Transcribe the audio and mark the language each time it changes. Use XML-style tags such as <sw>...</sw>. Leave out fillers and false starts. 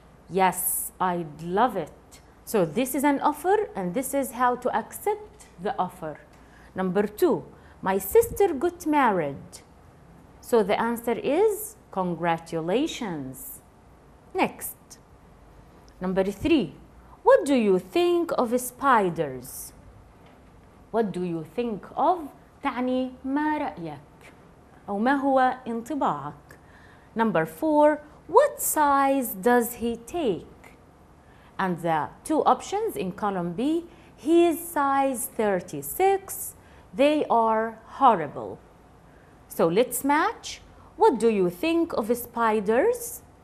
<en>Yes, I'd love it. So this is an offer and this is how to accept the offer. Number two, my sister got married. So the answer is congratulations. Next. Number three, what do you think of spiders? What do you think of</en> <ar>تعني ما رأيك أو ما هو انطباعك.</ar> <en>Number four, what size does he take? And the two options in column B, he is size 36, they are horrible. So let's match. What do you think of spiders?</en>